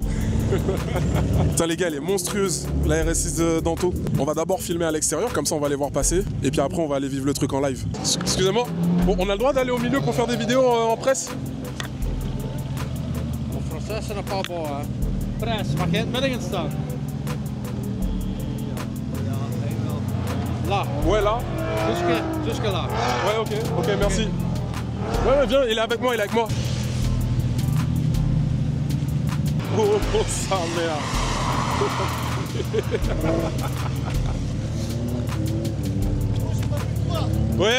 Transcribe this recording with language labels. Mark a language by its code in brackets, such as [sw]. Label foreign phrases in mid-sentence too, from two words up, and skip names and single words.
[fr] Putain les gars, elle est monstrueuse, la RS6 d'Anto. On va d'abord filmer à l'extérieur, comme ça on va les voir passer. Et puis après on va aller vivre le truc en live. Excusez-moi, bon, on a le droit d'aller au milieu pour faire des vidéos en presse? En français, ça n'a pas bon, hein. Presse, [nl] mag je in het midden gaan staan? [fr] Là. Ouais, là. Jusque là. Ouais, ok, merci. Ouais, viens, il est avec moi, Oh, sa mère. Ouais.